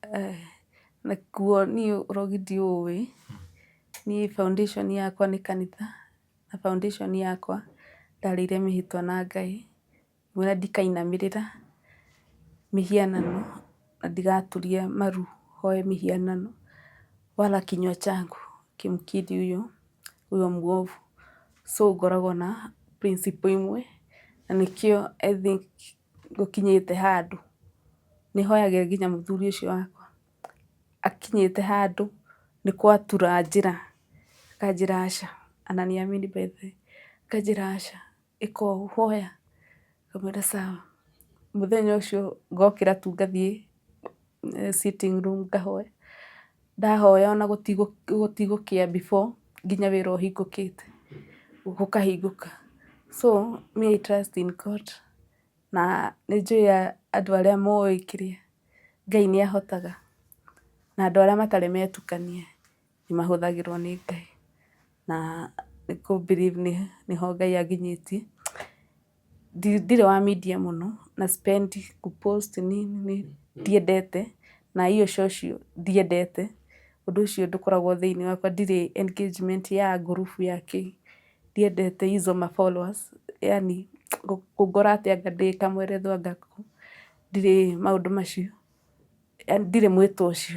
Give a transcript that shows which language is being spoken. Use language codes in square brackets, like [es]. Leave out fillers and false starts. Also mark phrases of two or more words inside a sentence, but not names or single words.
[ki] Nakuo niĩ ũrogi ndiũĩ. Niĩ foundation yakwa nĩ kanitha, na foundation yakwa ndarĩire mĩhĩtwa na Ngai, mwĩra ndikainamĩrĩra mĩhianano na ndigaturia maru hoe mĩhianano, [sw] wala kinywa changu kimkiri huyo mwovu. [ki] So ngoragwo na principle imwe, na nĩkĩo [en] I think [ki] gũkinyĩte handũ nĩhoyagĩra nginya mũthuri ũcio wakwa, akinyĩte handũ nĩ kwatura njĩra, akanjĩra aca, na nĩamini [en] by the way, [ki] akanjĩra aca, ĩka ũũ, hoya, ngamwĩra sawa. Mũthenya ũcio ngokĩra tu ngathiĩ [en] sitting room [ki] ngahoya, ndahoya ona gũtigũkĩa before nginya wĩra ũhingũkĩte, gũkahingũka. [en] So me I trust in God, [ki] na nĩnjũĩ andũ arĩa moĩ kĩrĩa Ngai nĩahotaga, na andũ arĩa matarĩ metũkania nĩmahũthagĩrwo nĩ Ngai, na nĩkũ believe nĩho Ngai anginyĩtie. Ndirĩ wa media mũno, na [sw] sipendi kupost nini, [ki] ndiendete, na hiyo social ndiendete, ũndũ ũcio ndũkoragwo thĩinĩ wakwa, ndirĩ engagement ya ngurubu ya kĩ, ndiendete hizo ma followers, yani kũngora atĩ anga ndĩ kamwerethwo anga kũ, ndirĩ maũndũ macio, ndirĩ mwĩto ũcio.